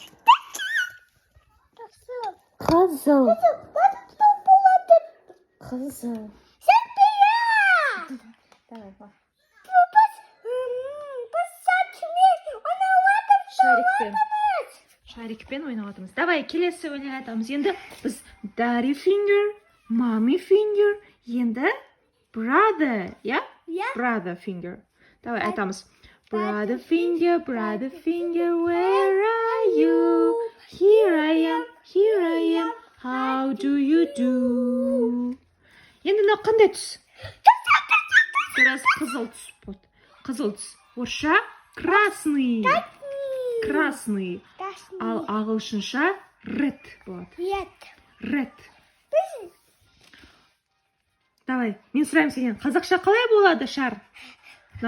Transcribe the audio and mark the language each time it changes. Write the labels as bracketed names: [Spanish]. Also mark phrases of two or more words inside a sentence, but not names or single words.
[Kazakh] Қызыл. Давай, қой. Шарикпен ойнаватырмыз. Давай, келесі өлең айтамыз. Енді біз [English] daddy finger, mommy finger, [Kazakh] енді brother, я? [English] Brother finger. [Kazakh] Давай айтамыз. [English] Brother finger, where are you? Here I am, how do you do? [Kazakh] Енді мынау қандай түс? Біраз қызыл түс болды. Қызыл түс. Орысша красный. Ал ағылшынша red болады. Red. Давай, мен сұраймын сенен, қазақша қалай болады шар?